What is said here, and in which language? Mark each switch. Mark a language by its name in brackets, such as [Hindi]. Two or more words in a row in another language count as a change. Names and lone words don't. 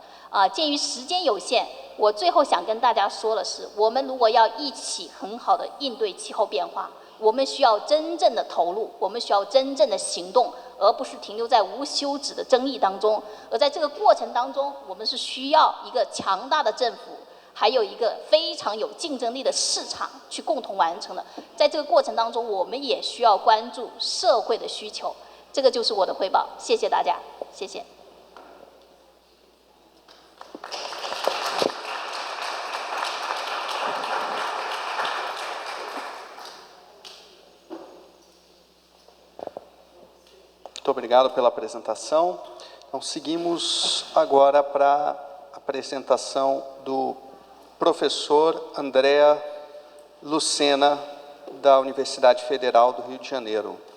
[Chinese] 鉴于时间有限，我最后想跟大家说的是，我们如果要一起很好的应对气候变化，我们需要真正的投入，我们需要真正的行动，而不是停留在无休止的争议当中。而在这个过程当中，我们是需要一个强大的政府，还有一个非常有竞争力的市场去共同完成的。在这个过程当中，我们也需要关注社会的需求。这个就是我的汇报，谢谢大家，谢谢。 [Portuguese] Muito obrigado pela apresentação. Então, seguimos agora para a apresentação do professor Andrea Lucena, da Universidade Federal do Rio de Janeiro.